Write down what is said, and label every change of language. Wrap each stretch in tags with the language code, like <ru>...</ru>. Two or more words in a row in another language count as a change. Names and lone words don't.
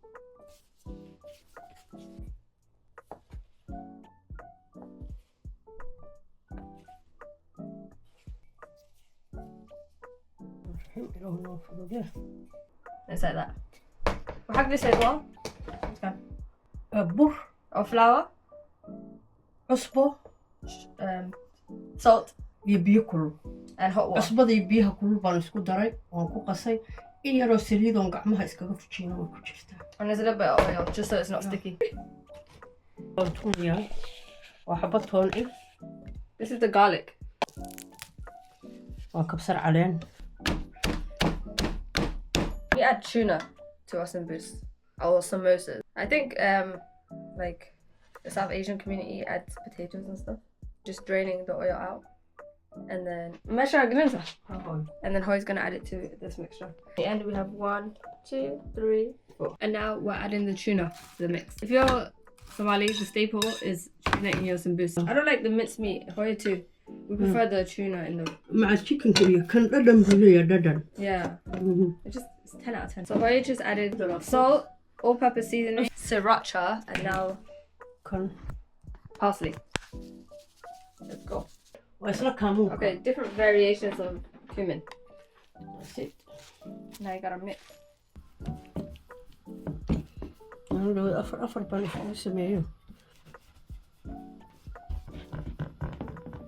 <en>It's like that. We'll have this as well.</en> <so>Bur</so> <en>or flour,</en> <so>cusbo,</so> <en>salt,</en> <so>iyo biyo kulul.</so> <en>And hot water.</en> <so>Cusbada iyo biyaha kulul baan isku daray, waan ku qasay. In yaroo saliid oo gacmaha iskaga fujiyna way ku jirtaa.</so> <en>And there's a little bit of oil just so it's not sticky.</en> <so>Waa xabad toon ah.</so> <en>This is the garlic.</en> <so>Waa kabsar caleen.</so> <en>We add tuna to our sambus or samosas. I think like the South Asian community adds potatoes and stuff. Just draining the oil out. And then Hooyo's gonna add it to this mixture. At the end we have 1, 2, 3, 4. And now we're adding the tuna to the mix. If you're Somali, the staple is tuna in your sambus. I don't like the minced meat. Hooyo too. We prefer the tuna in the</en> <so>Maca chicken kaliya kan dhadhan buu leeyahay dhadhan.</so> <en>Yeah. It's 10 out of 10. So Hooyo just added salt, all-purpose seasoning, sriracha, and now parsley. Let's go. Okay, different variations of cumin. That's it. Now you gotta mix.</en> <so>Afur baan sameeyo.</so>